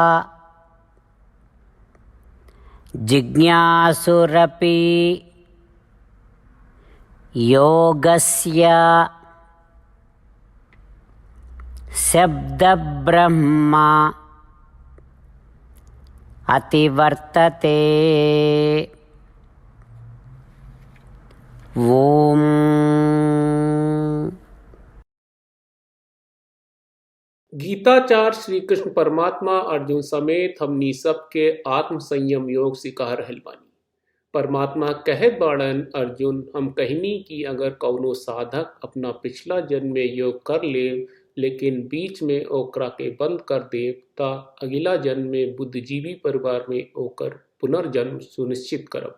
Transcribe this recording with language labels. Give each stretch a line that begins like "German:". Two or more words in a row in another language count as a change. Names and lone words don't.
Sanskrit: जिज्ञासुरपि योगस्य शब्दब्रह्म अतिवर्तते। ओम।
Bhojpuri: गीताचार्य श्री कृष्ण परमात्मा अर्जुन समेत हमनी सबके आत्म संयम योग सिखा रहल बानी। परमात्मा कहत बाड़न, अर्जुन हम कहनी कि अगर कौनो साधक अपना पिछला जन्म में योग कर ले लेकिन बीच में ओकरा के बंद कर दे ता अगला जन्म में बुद्धिजीवी परिवार में ओकर पुनर्जन्म सुनिश्चित करब।